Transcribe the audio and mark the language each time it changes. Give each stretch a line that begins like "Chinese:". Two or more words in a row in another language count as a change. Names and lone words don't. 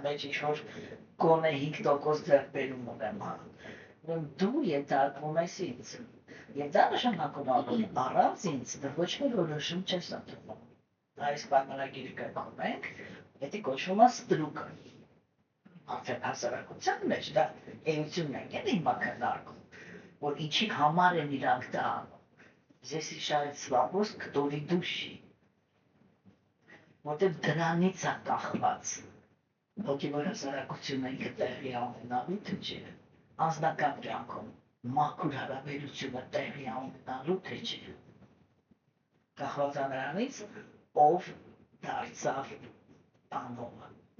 Armenian: մեջ ինչ-որ գոնե 5% ձեռքբերում ունեմ, դու ենթարկվում ես ինձ, և դա նշանակում է, որ առանց ինձ դու ոչ մի որոշում չես ընդունում, այս պայմանագիրը կրկնում ենք, դա կոչվում է ստրուկը, արդեն հասարակության մեջ դա էությունն են հիմա քննարկում, որ ինչի համար են իրանք դա անում,
Russian: Здесь решается вопрос, кто ведущий. Вот это
Armenian: դրանից է կախված, հոգևոր հասարակությունը ինքը տեղի ունենալու թե չէ, անձնական կյանքում մաքուր հարաբերությունը տեղի ունենալու թե չէ, կախված է նրանից, ով դարձավ տանողը։